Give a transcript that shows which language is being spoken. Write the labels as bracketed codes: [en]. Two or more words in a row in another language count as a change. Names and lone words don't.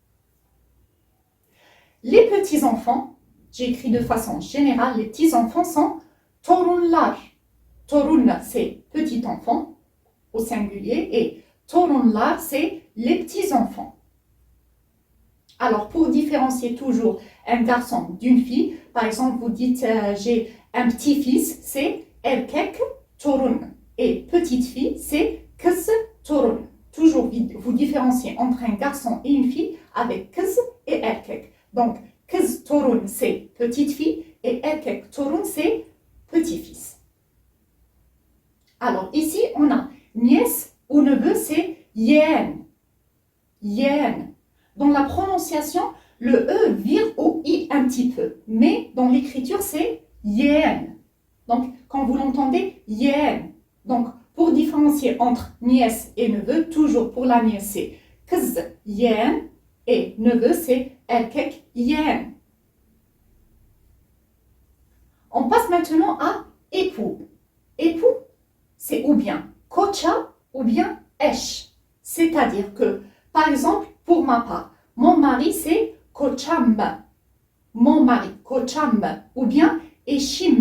[fr] Les petits-enfants, j'ai écrit de façon générale, les petits-enfants sont torunlar. Torun, c'est petit-enfant au singulier et torunlar, c'est les petits-enfants. Alors, pour différencier toujours un garçon d'une fille, par exemple, vous dites j'ai un petit-fils, c'est [tr] erkek torun. [fr] Et petite fille, c'est [tr] kız torun. [fr] Toujours vous différenciez entre un garçon et une fille avec kız et erkek. Donc, [tr] kız torun, [fr] c'est petite fille et [tr] erkek torun, [fr] c'est petit-fils. Alors, ici, on a nièce ou neveu, c'est yeğen. Yeğen. Dans la prononciation, le E vire au I un petit peu. Mais dans l'écriture, c'est yeğen. Donc, quand vous l'entendez, yeğen. Donc, pour différencier entre nièce et neveu, toujours pour la nièce, c'est [tr] kız yeğen. [fr] Et neveu, c'est [tr] erkek yeğen. [fr] On passe maintenant à époux. Époux, c'est ou bien koça ou bien eş. C'est-à-dire que, par exemple, pour ma part, mon mari, c'est koçam. Mon mari, koçam, ou bien eşim.